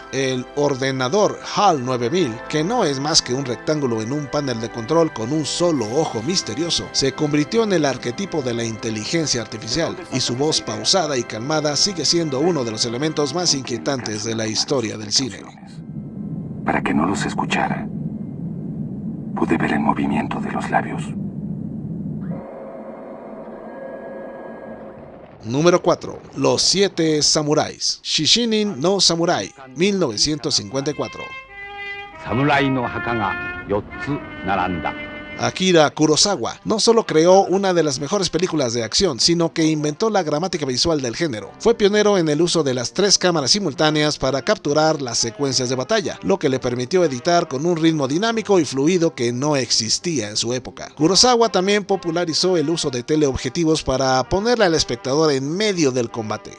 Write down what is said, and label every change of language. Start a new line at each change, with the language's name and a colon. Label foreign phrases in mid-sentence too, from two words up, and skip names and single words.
Spanish: El ordenador HAL 9000, que no es más que un rectángulo en un panel de control con un solo ojo misterioso, se convirtió en el arquetipo de la inteligencia artificial, y su voz pausada y calmada sigue siendo uno de los elementos más inquietantes de la historia del cine. Para que no los escuchara, pude ver el movimiento de los labios. Número 4. Los 7 samuráis. Shishinin no Samurai, 1954.
Japanese: 侍の墓が 4つ並んだ。
Spanish: Akira Kurosawa no solo creó una de las mejores películas de acción, sino que inventó la gramática visual del género. Fue pionero en el uso de las 3 cámaras simultáneas para capturar las secuencias de batalla, lo que le permitió editar con un ritmo dinámico y fluido que no existía en su época. Kurosawa también popularizó el uso de teleobjetivos para ponerle al espectador en medio del combate.